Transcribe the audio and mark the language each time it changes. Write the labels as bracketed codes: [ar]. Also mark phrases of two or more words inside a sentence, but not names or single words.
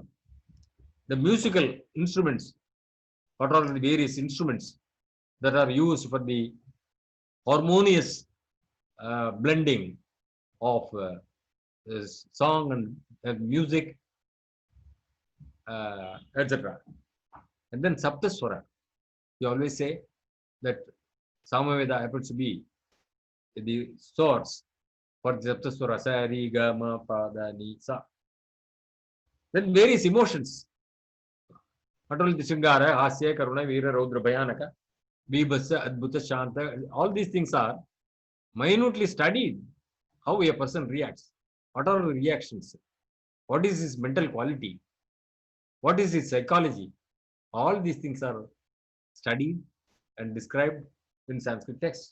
[en] The musical instruments, what are the various instruments that are used for the harmonious blending of song and music, etc. And then Saptaswara. You always say that Samaveda happens to be the source for the Saptaswara. [sa] Sa, Ri, Ga, Ma, Pa, Da, Ni, Sa. [en] Then various emotions. Not only the [sa] Shringara, Hasya, Karuna, Veera, Raudra, Bhayanaka, Vibhasa, Adbhuta, Shanta, [en] all these things are minutely studied how a person reacts, what are the reactions, what is his mental quality, what is his psychology. All these things are studied and described in Sanskrit texts.